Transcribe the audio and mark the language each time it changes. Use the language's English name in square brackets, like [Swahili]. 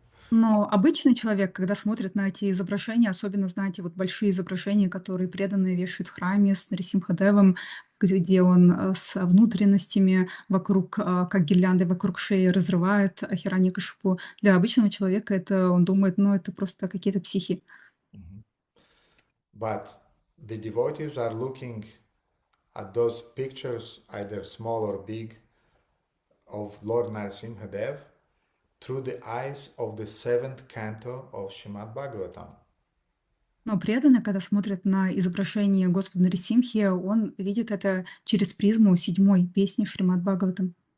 [Russian] Но обычный человек, когда смотрит на эти изображения, особенно, знаете, вот большие изображения, которые преданные вешают в храме с Нарисимхадевом, где он с внутренностями вокруг, как гирлянды вокруг шеи разрывает Хираньякашипу. Для обычного человека это, он думает, это просто какие-то психи. [English] But the devotees are looking at those pictures, either small or big, of Lord Narasimhadev through the eyes of the 7th canto of Srimad Bhagavatam. [Russian] Но преданный, когда смотрит на изображение Господа Нарисимхи, он видит это через призму 7-й песни Шримад Бхагаватам.